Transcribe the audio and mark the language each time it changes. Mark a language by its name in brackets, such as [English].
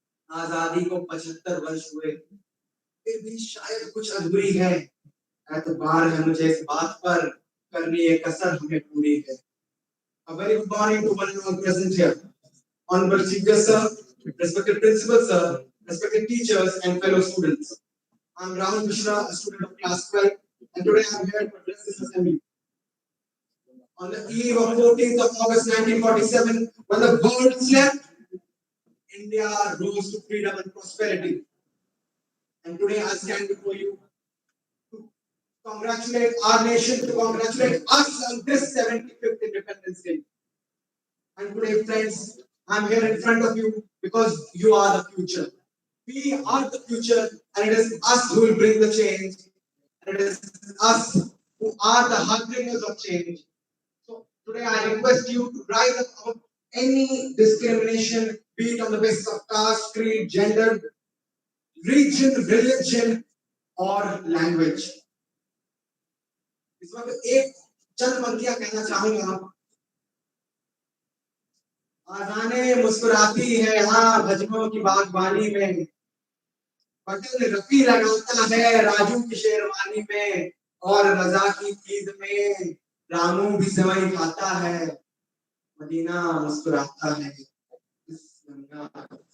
[Hindi] आजादी को 75 वर्ष हुए, फिर भी शायद कुछ अधूरी है. एतबार है मुझे इस बात पर, करनी एक कसर हमें पूरी है. [English] A very good morning to one and all present here. Honorable Chief Guest Sir, respected Principal Sir, respected teachers and fellow students. I am Rahul Mishra, a student of class 12, and today I am here to address this assembly. On the eve of 14th of August 1947, when the world slept, India rose to freedom and prosperity. And today I stand before you to congratulate our nation, to congratulate us on this 75th Independence Day. And today, friends, I'm here in front of you because you are the future. We are the future, and it is us who will bring the change. And it is us who are the harbingers of change. So today I request you to rise up of any discrimination, be it on the basis of caste, creed, gender, region, religion, or language. [Hindi] इस वक्त एक चंद पंक्तियां कहना चाहूंगा. आजाने मुस्कुराती है हाँ भजनों की बागबानी में, बटन रफी लगाता है राजू की शेरवानी में, और रजा की ईद में रामू भी सेवई खाता है, मदीना मुस्कुराता है इस गंगा.